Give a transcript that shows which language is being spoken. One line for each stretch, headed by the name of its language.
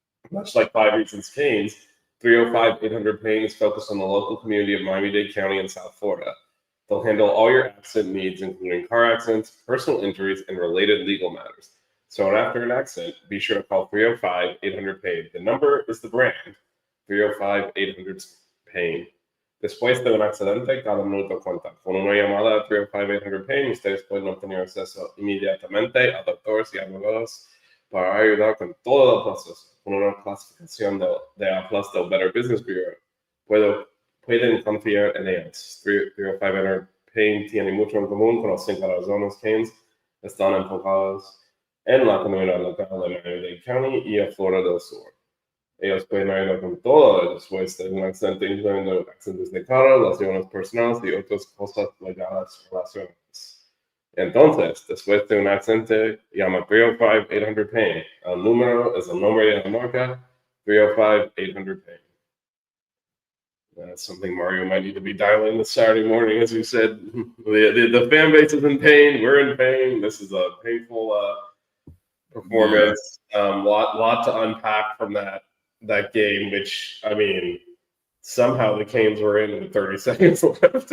English: Much like 5 Reasons Canes, 305-800-PAIN is focused on the local community of Miami-Dade County and South Florida. They'll handle all your accident needs, including car accidents, personal injuries, and related legal matters. So after an accident, be sure to call 305-800-PAIN. The number is the brand, 305-800-PAIN.
Spanish: Después de un accidente, cada minuto cuenta. Con una llamada a 305-800-PAIN, ustedes pueden obtener acceso inmediatamente a doctores y abogados para ayudar con todo el proceso. Con una clasificación de A+ del Better Business Bureau, pueden confiar en ellos. 305-800-PAIN tiene mucho en común con las 5 razones Canes están enfocados en la comunidad local de Miami-Dade County y a Florida del Sur. Ellos pueden ayudar con todo después de un accidente, incluyendo accidentes de carro, lesiones personales y otras cosas legales relacionadas. Entonces, después de un accidente, llama 305-800-PAIN. El número es el nombre de la marca, 305-800-PAIN.
English: That's something Mario might need to be dialing this Saturday morning. As you said, the fan base is in pain. We're in pain. This is a painful performance. Lot to unpack from that game, which, I mean, somehow the Canes were in with 30 seconds left.